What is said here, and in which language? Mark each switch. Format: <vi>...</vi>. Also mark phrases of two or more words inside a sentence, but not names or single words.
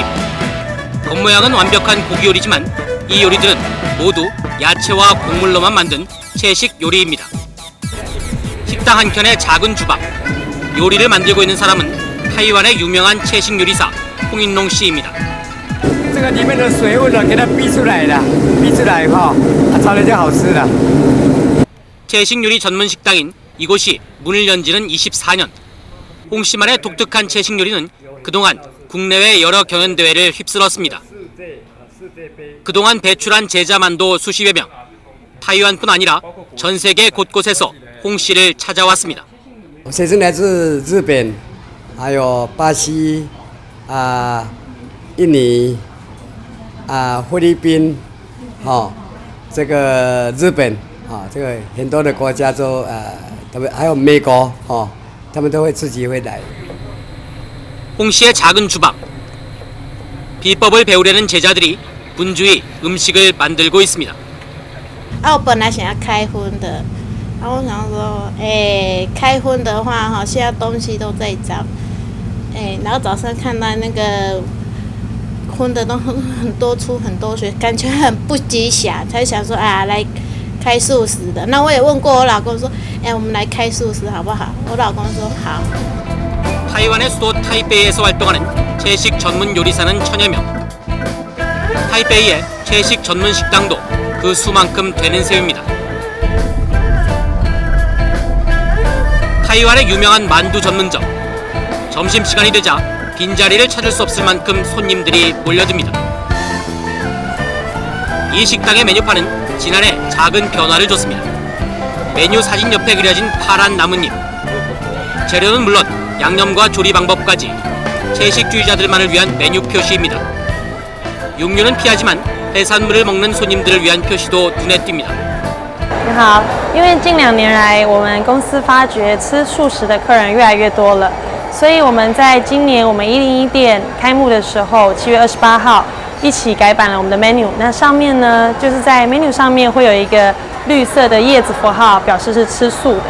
<ko>겉모양은 완벽한 고기 요리지만 이 요리들은 모두 야채와 곡물로만 만든 채식 요리입니다. 식당 한켠의 작은 주방, 요리를 만들고 있는 사람은 타이완의 유명한 채식 요리사 홍인롱 씨입니다.</ko> <zh>这个里面的水分呢，给它逼出来的，逼出来哈，炒的就好吃了。</zh> <ko>채식 요리 전문 식당인 이곳이 문을 연 지는 24년. 홍 씨만의 독특한 채식 요리는 그동안 국내외 여러 경연대회를 휩쓸었습니다. 그동안 배출한 제자만도 수십여 명. 타이완뿐 아니라 전 세계 곳곳에서 홍 씨를 찾아왔습니다.</ko> <zh>学生来自日本，还有巴西印尼菲律宾，这个日本，这个很多的国家都他们还有美国，他们都会自己会来。</zh> <ko>홍 씨의 작은 주방. 비법을 배우려는 제자들이 분주히 음식을 만들고 있습니다.</ko> <zh>我本来想要开荤的，我想说，开荤的话，现在东西都在涨，然后早上看到那个荤的都很多出很多水，感觉很不吉祥，才想说来开素食的。那我也问过我老公说，我们来开素食好不好？我老公说好。</zh> <ko>타이완의 수도 타이베이에서 활동하는 채식 전문 요리사는 1000여 명. 타이베이의 채식 전문 식당도 그 수만큼 되는 셈입니다. 타이완의 유명한 만두 전문점. 점심시간이 되자 빈자리를 찾을 수 없을 만큼 손님들이 몰려듭니다. 이 식당의 메뉴판은 지난해 작은 변화를 줬습니다. 메뉴 사진 옆에 그려진 파란 나뭇잎. 재료는 물론 양념과 조리 방법까지 채식주의자들만을 위한 메뉴 표시입니다. 육류는 피하지만 해산물을 먹는 손님들을 위한 표시도 눈에 띕니다.</ko> <zh>你好，因为近2年来，我们公司发觉吃素食的客人越来越多了，所以我们在今年我们101店开幕的时候，7月28号一起改版了我们的 menu。那上面呢，就是在 menu 上面会有一个绿色的叶子符号，表示是吃素的。</zh>